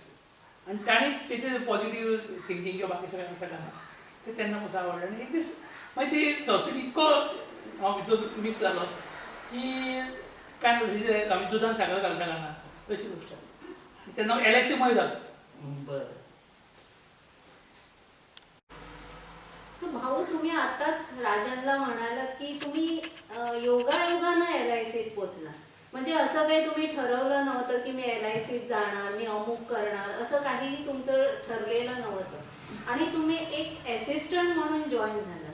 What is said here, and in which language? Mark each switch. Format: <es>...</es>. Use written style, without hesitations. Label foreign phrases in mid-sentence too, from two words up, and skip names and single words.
<kok>आणि ताणें तेचे</kok> <en>positive thinking</en> <kok>किंवा बाकी सगळ्यांना ते तेन्ना पासून आवडलें. आणि एक दीस मागीर ती संस्थेत इतको हांव भितर मिक्स जालो की काय ना, जशें आमी दुदान साखर घालता गाना तशी गोश्ट. तेन्ना LIC मय जालो.</kok> <mr>बरं. तर भाऊ तुम्ही आताच राजनला म्हणालात की तुम्ही योगायोगानं LICत पोचला. म्हणजे असं काही तुम्ही ठरवलं नव्हतं की मी LICत जाणार, मी अमुक करणार, असं काहीही तुमचं ठरलेलं नव्हतं आणि तुम्ही एक असिस्टंट म्हणून जॉईन झाला.</mr>